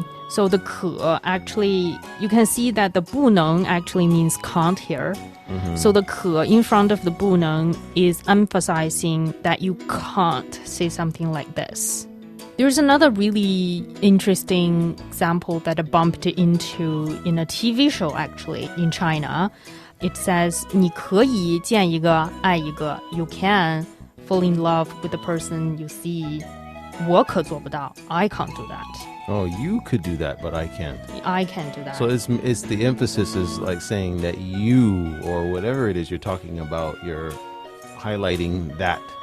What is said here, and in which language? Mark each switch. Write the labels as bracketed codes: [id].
[en] So the 可 actually, you can see that the 不能 actually means can't here. So the 可 in front of the 不能 is emphasizing that you can't say something like this. There's another really interesting example that I bumped into in a TV show actually in China. [zh] It says 你可以见一个爱一个. [en] You can fall in love with the person you see. [zh] 我可做不到. [en] I can't do that. Oh, you could do that, but I can't. I can't do that. So it's the emphasis is like saying that you or whatever it is you're talking about, you're highlighting that